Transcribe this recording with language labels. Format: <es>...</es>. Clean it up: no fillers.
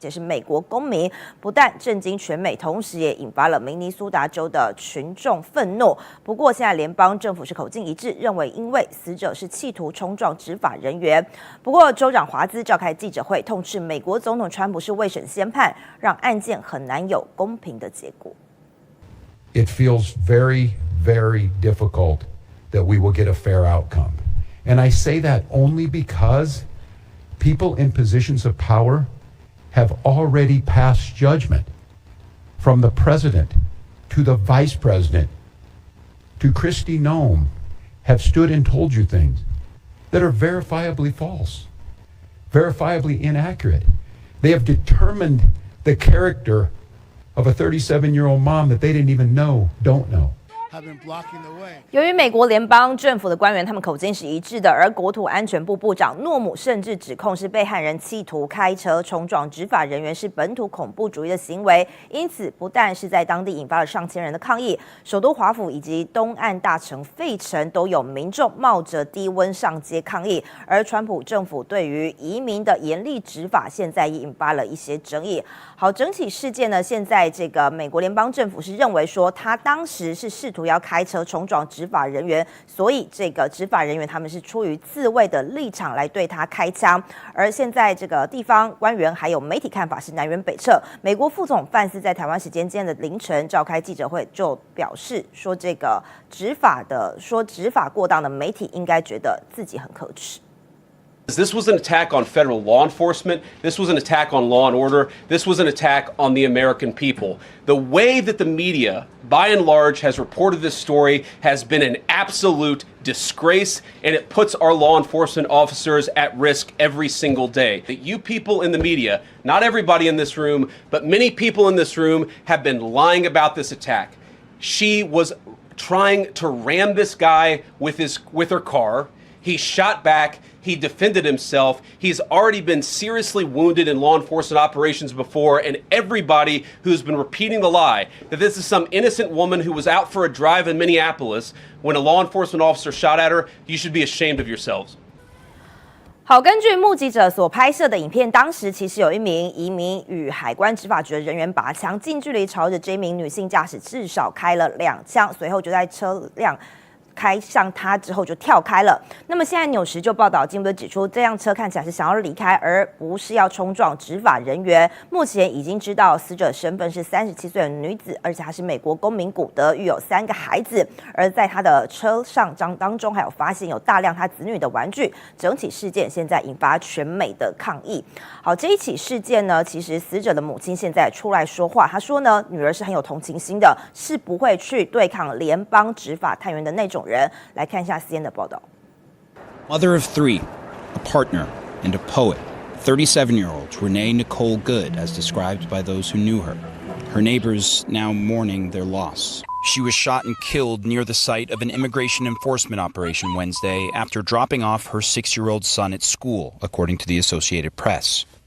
<zh>也是美国公民，不但震惊全美，同时也引发了明尼苏达州的群众愤怒。不过，现在联邦政府是口径一致，认为因为死者是企图冲撞执法人员。不过，州长华兹召开记者会，痛斥美国总统川普是未审先判，让案件很难有公平的结果。</zh> <en>It feels very, very difficult that we will get a fair outcome. And I say that only because people in positions of power have already passed judgment, from the president to the vice president to Kristi Noem, have stood and told you things that are verifiably false, verifiably inaccurate. They have determined the character of a 37-year-old mom that they didn't even don't know.</en> <zh>由于美国联邦政府的官员他们口径是一致的，而国土安全部部长诺姆甚至指控是被害人企图开车冲撞执法人员是本土恐怖主义的行为，因此不但是在当地引发了上千人的抗议，首都华府以及东岸大城费城都有民众冒着低温上街抗议，而川普政府对于移民的严厉执法现在也引发了一些争议。好，整起事件呢，现在这个美国联邦政府是认为说，他当时是试图要开车冲撞执法人员，所以这个执法人员他们是出于自卫的立场来对他开枪。而现在这个地方官员还有媒体看法是南辕北辙。美国副总范斯在台湾时间今天的凌晨召开记者会，就表示说，这个执法过当的媒体应该觉得自己很可耻。</zh> <en>This was an attack on federal law enforcement. This was an attack on law and order. This was an attack on the American people. The way that the media, by and large, has reported this story has been an absolute disgrace, and it puts our law enforcement officers at risk every single day. That you people in the media, not everybody in this room, but many people in this room have been lying about this attack. She was trying to ram this guy with her car. He shot back. He defended himself. He's already been seriously wounded in law enforcement operations before, and everybody who's been repeating the lie that this is some innocent woman who was out for a drive in Minneapolis when a law enforcement officer shot at her, you should be ashamed of yourselves.</en> <zh>好，根据目击者所拍摄的影片，当时其实有一名移民与海关执法局的人员拔枪，近距离朝着这名女性驾驶至少开了2枪，随后就在车辆开向他之后就跳开了。那么现在纽时就报道，进一步指出，这辆车看起来是想要离开，而不是要冲撞执法人员。目前已经知道死者身份是37岁的女子，而且她是美国公民古德，育有3个孩子。而在她的车上当中，还有发现有大量她子女的玩具。整起事件现在引发全美的抗议。好，这一起事件呢，其实死者的母亲现在出来说话，她说呢，女儿是很有同情心的，是不会去对抗联邦执法探员的那种人。来看一下 CNN 的报道。</zh> <en>Mother of 3, a partner, and a poet, 37-year-old Renee Nicole Good, as described by those who knew her. Her neighbors now mourning their loss. She was shot and killed near the site of an immigration enforcement operation Wednesday after dropping off her 6-year-old son at school, according to the Associated Press.</en>